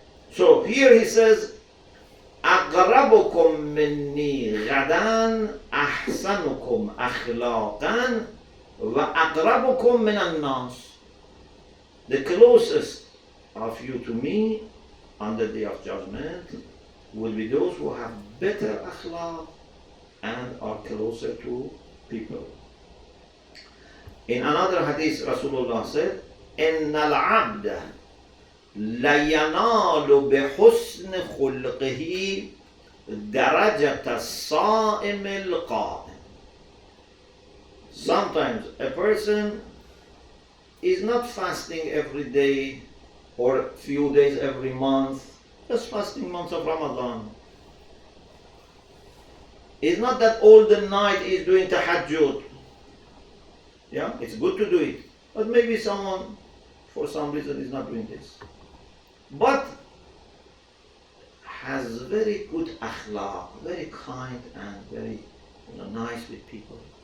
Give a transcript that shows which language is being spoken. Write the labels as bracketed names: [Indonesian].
[English] So here he says, [Arabic] اقربكم مني غدا احسنكم اخلاقا واقربكم من الناس. [English] The closest of you to me on the day of judgment will be those who have better akhlaq and are closer to people. In another hadith, Rasulullah said, [Arabic] إن العبد لينال بحسن خلقه درجة الصائم القائم. [English] Sometimes a person is not fasting every day or a few days every month, just fasting months of Ramadan. It's not that all the night is doing tahajjud. Yeah, it's good to do it, but maybe someone for some reason is not doing this, but has very good akhlaq, very kind and very nice with people.